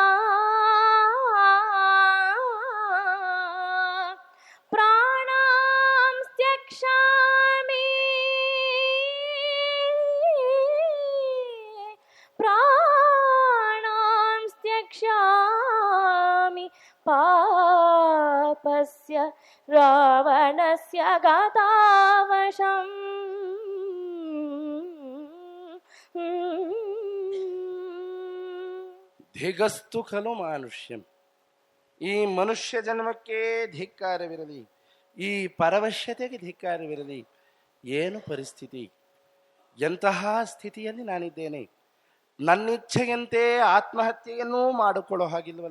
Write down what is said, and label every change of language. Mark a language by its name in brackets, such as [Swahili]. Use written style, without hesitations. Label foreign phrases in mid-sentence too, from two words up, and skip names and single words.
[Sanskrit] प्राणां त्यक्ष्यामि प्राणां त्यक्ष्यामि पापस्य रावणस्य गतावशम् ಧಿಗಸ್ತು ಖಲು ಮಾನುಷ್ಯಂ. [Kannada] ಈ ಮನುಷ್ಯ ಜನ್ಮಕ್ಕೆ ಧಿಕ್ಕಾರವಿರಲಿ, ಈ ಪರವಶ್ಯತೆಗೆ ಧಿಕ್ಕಾರವಿರಲಿ. ಏನು ಪರಿಸ್ಥಿತಿ, ಎಂತಹ ಸ್ಥಿತಿಯಲ್ಲಿ ನಾನಿದ್ದೇನೆ. ನನ್ನಿಚ್ಛೆಯಂತೆ ಆತ್ಮಹತ್ಯೆಯನ್ನೂ ಮಾಡಿಕೊಳ್ಳೋ ಹಾಗಿಲ್ವಲ್ಲ.